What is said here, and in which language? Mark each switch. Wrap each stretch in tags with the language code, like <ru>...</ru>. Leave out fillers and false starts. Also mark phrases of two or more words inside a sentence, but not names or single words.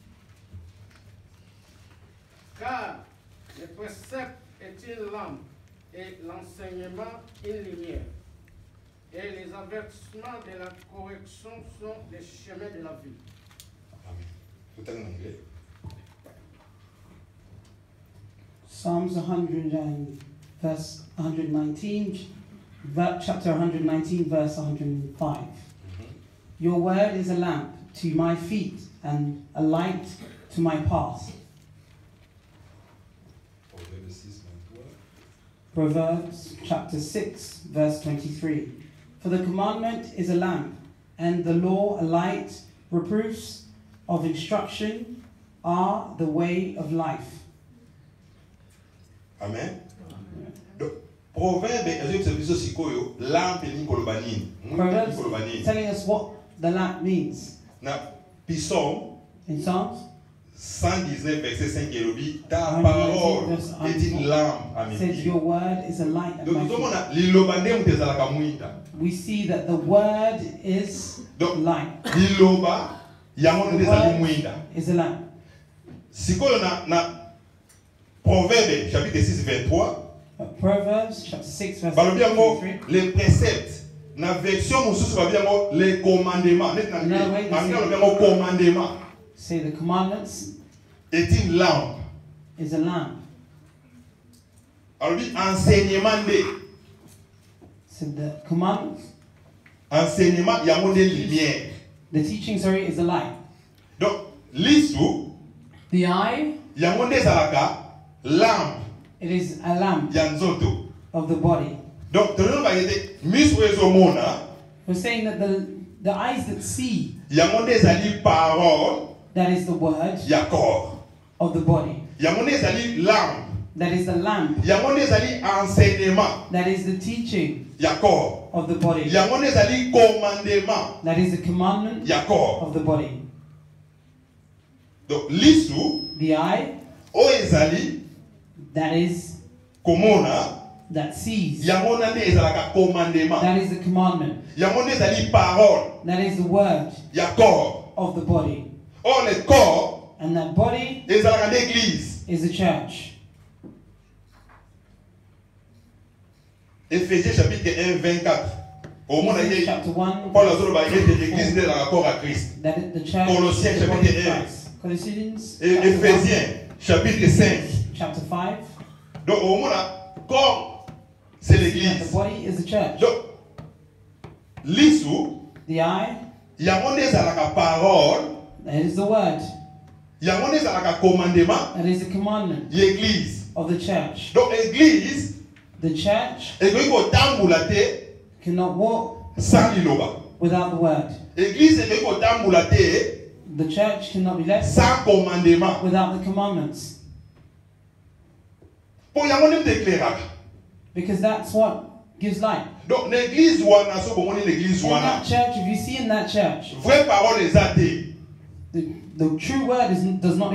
<fr>Car le précepte est une lampe et l'enseignement une lumière. Et les avertissements de la correction sont les chemins de la vie. Amen. Tout en anglais.</fr> <en>Psalms 100 and verse 119, chapter 119, verse 105. Your word is a lamp to my feet and a light to my path.</en> <fr>Proverbe 6, 23.</fr> <en>Proverbs chapter 6, verse 23. For the commandment is a lamp, and the law a light. Reproofs of instruction are the way of life. Amen.</en> <ln>Donc, Proverbe, lampe ni kolobanini.</ln> <en>Proverbs telling us what the lamp means.</en> <ln>Na Psaume</ln> <en>In Psalms</en> <fr>119 verset 5 elobi ta parole est une lampe à mes</fr> <en>says</en> <fr>pieds.</fr> <en>your word is a light at</en> <fr>Donc</fr> <en>my</en> <fr>nous</fr> <en>feet.</en> <ln>avons liloba ndenge tezalaka mwinda.</ln> <en>We see that the word is</en> <fr>Donc</fr> <en>light.</en> <ln>liloba yango</ln> <en>The</en> <ln>ndezali</ln> <en>word</en> <ln>mwinda.</ln> <en>is a lamp.</en> <ln>Sikoyo na Proverbe chapitre 6 23</ln> <en>Proverbs chapter 6 verse</en> <ln>balobi yango</ln> <en>23.</en> <fr>les préceptes</fr> <ln>na version mosusu balobi yango</ln> <fr>les commandements</fr> <ln>net na</ln> <en>Another way to</en> <fr>anglais</fr> <en>say-</en> <ln>balobi yango commandement</ln> <en>Say the commandments</en> <fr>est une lampe.</fr> <en>is a lamp.</en> <ln>Balobi enseignement nde</ln> <en>So the commandments,</en> <ln>enseignement yango nde lumière.</ln> <en>the teaching, is a light.</en> <ln>Donc lisu</ln> <en>The eye,</en> <ln>yango nde ezalaka lampe</ln> <en>it is a lamp</en> <ln>ya nzoto.</ln> <en>of the body.</en> <ln>Donc tolono bayete miso ezomona</ln> <en>We're saying that the eyes that see,</en> <ln>yango nde ezali parole</ln> <en>that is the word</en> <ln>ya corps.</ln> <en>of the body.</en> <ln>Yango nde ezali lampe.</ln> <en>That is the lamp.</en> <ln>Yango nde ezali enseignement</ln> <en>That is the teaching</en> <ln>ya corps.</ln> <en>of the body.</en> <ln>Yango nde ezali commandement</ln> <en>That is the commandment</en> <ln>ya corps.</ln> <en>of the body.</en> <ln>Donc lisu</ln> <en>The eye,</en> <ln>oyo ezali</ln> <en>that is,</en> <ln>komona</ln> <en>that sees.</en> <ln>yango nde ezalaka commandement.</ln> <en>That is the commandment.</en> <ln>Yango nde ezali parole</ln> <en>That is the word</en> <ln>ya corps.</ln> <en>of the body.</en> <fr>Or le corps</fr> <en>And that body</en> <ln>ezalaka nde église.</ln> <en>is the church.</en> <fr>Éphésiens chapitre 1 24. Au monde</fr> <en>Ephesians</en> <ln>ete</ln> <en>chapter 1,</en> <ln>Paul azoloba ete l'église nde ezalaka</ln> <fr>corps à Christ.</fr> <en>that the church</en> <fr>Colossiens</fr> <en>is the body of</en> <fr>chapitre 1.</fr> <en>Christ. Colossians</en> <fr>Et</fr> <en>chapter 1,</en> <fr>Éphésiens chapitre 5.</fr> <en>chapter 5.</en> <fr>Donc au monde corps c'est</fr> <en>The</en> <fr>l'église.</fr> <en>body is the church.</en> <ln>Donc lisu</ln> <en>The eye,</en> <ln>yango nde ezalaka parole,</ln> <en>that is the word.</en> <ln>yango nde ezalaka commandement</ln> <en>That is the commandment</en> <ln>ya église.</ln> <en>of the church.</en> <fr>Donc église</fr> <en>The church</en> <ln>ekoki kotambola te</ln> <en>cannot walk</en> <ln>sans liloba.</ln> <en>without the word.</en> <ln>Église ekoki kotambola te</ln> <en>The church cannot be led</en> <fr>sans commandement.</fr> <en>without the commandments.</en> <ln>Po yango nde éclairaka.</ln> <en>Because that's what gives light.</en> <ln>Donc l'église wana so bomoni l'église</ln> <en>In</en> <ln>wana.</ln> <en>that church, if you see in that church,</en> <fr>Vraie parole</fr> <ln>eza te.</ln> <en>the true word does not</en>